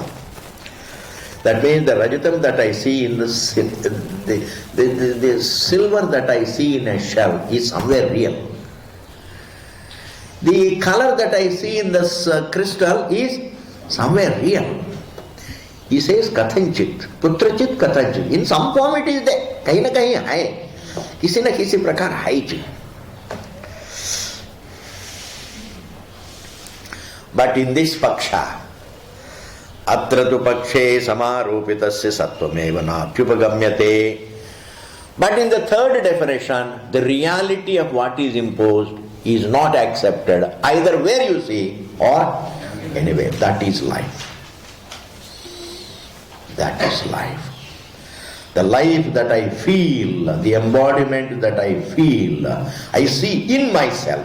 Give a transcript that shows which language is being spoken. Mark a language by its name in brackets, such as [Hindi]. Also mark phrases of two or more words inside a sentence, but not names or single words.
[English] That means the Rajatam that I see in the silver that I see in a shell is somewhere real. The color that I see in this crystal is somewhere real. He says [Sanskrit] कथञ्चित् पुत्रचित् कथञ्चित्. [English] In some form it is there. [Hindi] कहीं न कहीं है. किसी न किसी प्रकार है जी. [English] But in this paksha, [Sanskrit] अत्र तु पक्षे समारुपितस्य सत्त्वमेव नाप्युपगम्यते. [English] But in the third definition, the reality of what is imposed is not accepted either where you see or anywhere. That is life. That is life. The life that I feel, the embodiment that I feel, I see in myself.